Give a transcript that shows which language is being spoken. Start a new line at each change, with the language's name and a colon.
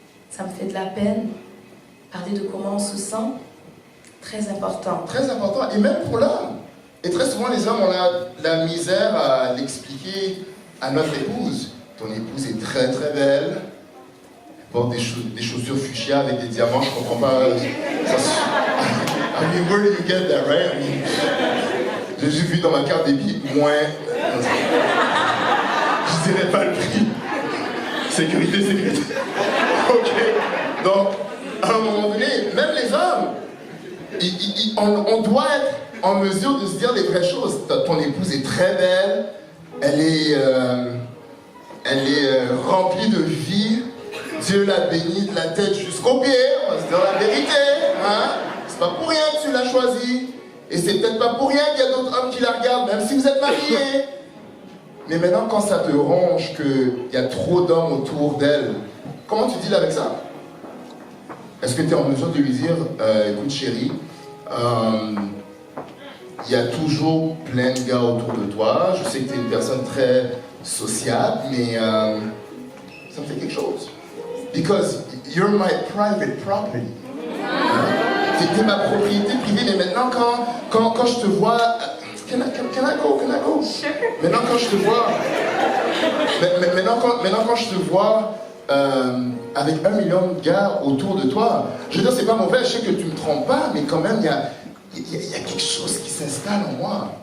French: Ça me fait de la peine. Parler de comment on se sent. Très important. Très important, et même pour l'homme. Et très souvent, les hommes, on a la misère à l'expliquer à notre épouse. Ton épouse est très très belle. Elle porte des chaussures fuchsia avec des diamants, je comprends pas.
English: I mean, where do you get that, right? I mean,
French: j'ai juste vu dans ma carte débit moins. Je dirais pas le prix. Sécurité. Ok. Donc, à un moment donné, même les hommes, on doit être en mesure de se dire les vraies choses. Ton épouse est très belle, elle est remplie de vie. Dieu l'a bénie de la tête jusqu'aux pieds, on va se dire la vérité. Hein? C'est pas pour rien que tu l'as choisie. Et c'est peut-être pas pour rien qu'il y a d'autres hommes qui la regardent, même si vous êtes mariés. Mais maintenant, quand ça te ronge qu'il y a trop d'hommes autour d'elle, comment tu deals avec ça? Est-ce que tu es en mesure de lui dire, écoute chérie, il y a toujours plein de gars autour de toi, je sais que tu es une personne très sociable, mais ça me fait quelque chose.
English: Because you're my private property.
French: T'es ma propriété privée, mais maintenant quand je te vois...
English: Can I go? Sure.
French: Maintenant quand je te vois... Maintenant quand je te vois avec 1 million de gars autour de toi, je veux dire, c'est pas mauvais, je sais que tu me trompes pas, mais quand même, il y a quelque chose qui s'installe en moi.